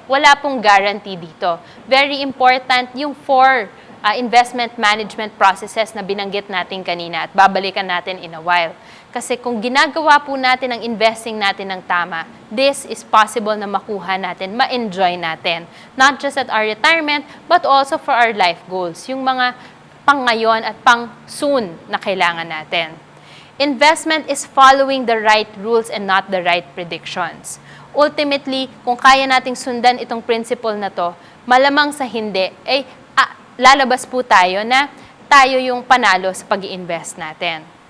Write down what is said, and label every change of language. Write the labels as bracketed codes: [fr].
[tl] Wala pong guarantee dito. Very important yung 4 investment management processes na binanggit natin kanina at babalikan natin [en] in a while. [tl] Kasi kung ginagawa po natin ang investing natin ng tama, [en] this is possible [tl] na makuha natin, ma-enjoy natin. [en] Not just at our retirement, but also for our life goals. [tl] Yung mga pang ngayon at pang soon na kailangan natin. [en] Investment is following the right rules and not the right predictions. [tl] Ultimately, kung kaya nating sundan itong principle na to, malamang sa hindi, lalabas po tayo na tayo yung panalo sa pag-i-invest natin.